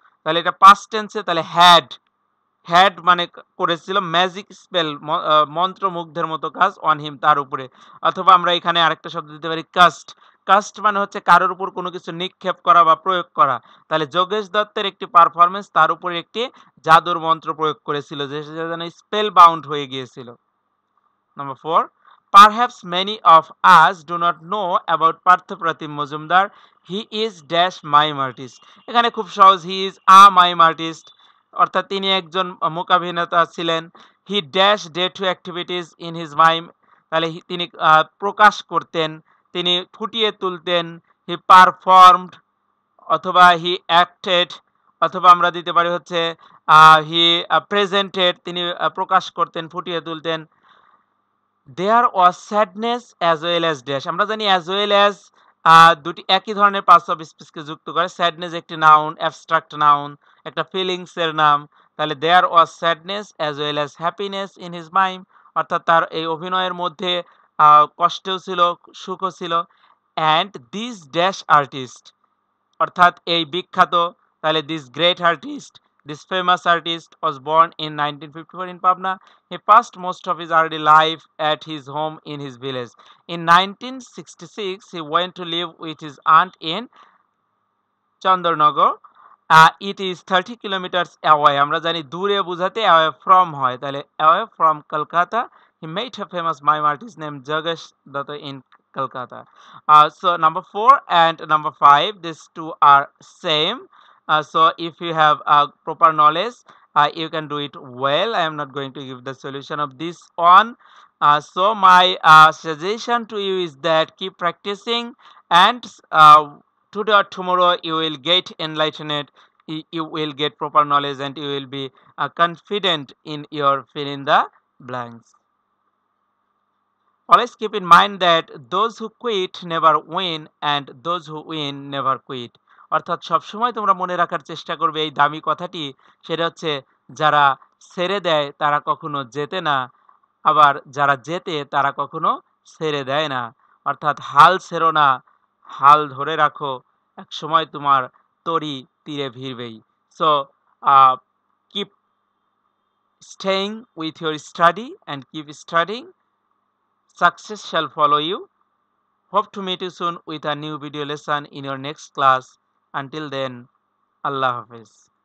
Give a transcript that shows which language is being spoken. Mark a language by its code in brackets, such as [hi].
[bn] তাহলে এটা পাস্ট টেন্সে, তাহলে হ্যাড মানে করেছিল, ম্যাজিক স্পেল মন্ত্রমুগ্ধের মতো কাজ, [en] on him [bn] তার উপরে। অথবা আমরা এখানে আরেকটা শব্দ দিতে পারি কাস্ট। কাস্ট মানে হচ্ছে কারোর উপর কোনো কিছু নিক্ষেপ করা বা প্রয়োগ করা। তাহলে যোগেশ দত্তের একটি পারফরমেন্স তার উপরে একটি জাদুর মন্ত্র প্রয়োগ করেছিল, যে সে যেন স্পেল বাউন্ড হয়ে গিয়েছিল। [en] Number 4. Perhaps many of us do not know about Partha Pratim Majumdar. He is dash mime artist. [bn] এখানে খুব সহজ, [en] he is a mime artist, [bn] অর্থাৎ তিনি একজন মূকাভিনেতা ছিলেন। [en] He dash day to activities in his mime. [bn] তাহলে তিনি প্রকাশ করতেন, তিনি ফুটিয়ে তুলতেন। [en] He performed [bn] অথবা [en] he acted, [bn] অথবা আমরা দিতে পারি হচ্ছে [en] he presented, [bn] তিনি প্রকাশ করতেন, ফুটিয়ে তুলতেন। [en] there was sadness as well as dash, [bn] আমরা জানি অ্যাজ ওয়েল অ্যাজ দুটি একই ধরনের পার্টস অফ স্পিচকে যুক্ত করে। স্যাডনেস একটি নাউন, অ্যাবস্ট্রাক্ট নাউন, একটা ফিলিংস এর নাম। তাহলে [en] there was sadness as well as happiness in his mime, [bn] অর্থাৎ তার এই অভিনয়ের মধ্যে কষ্টও ছিল, সুখও ছিল। [en] and this dash artist, [bn] অর্থাৎ এই বিখ্যাত, তাহলে [en] This great artist, this famous artist was born in 1954 in Pabna. He passed most of his early life at his home in his village. In 1966, he went to live with his aunt in Chandarnagar. It is 30 kilometers away. [bn] আমরা জানি দূরে বোঝাতে away from হয়, তাহলে [en] away from Kolkata. He met a famous mime artist named Jagesh Datta in Kolkata. So number 4 and number 5, these two are same. So if you have proper knowledge, you can do it well. I am not going to give the solution of this one. So my suggestion to you is that keep practicing, and today or tomorrow you will get enlightened, you will get proper knowledge, and you will be confident in your fill in the blanks. Always keep in mind that those who quit never win, and those who win never quit. [bn] অর্থাৎ সবসময় তোমরা মনে রাখার চেষ্টা করবে এই দামি কথাটি, সেটা হচ্ছে যারা ছেড়ে দেয় তারা কখনো জেতে না, আবার যারা জেতে তারা কখনো ছেড়ে দেয় না। অর্থাৎ হাল ছেড়ো না, হাল ধরে রাখো, এক সময় তোমার তরি তীরে ভিড়বেই। [en] So keep staying with your study and keep studying, success shall follow you. Hope to meet you soon with a new video lesson in your next class. Until then, Allah Hafiz.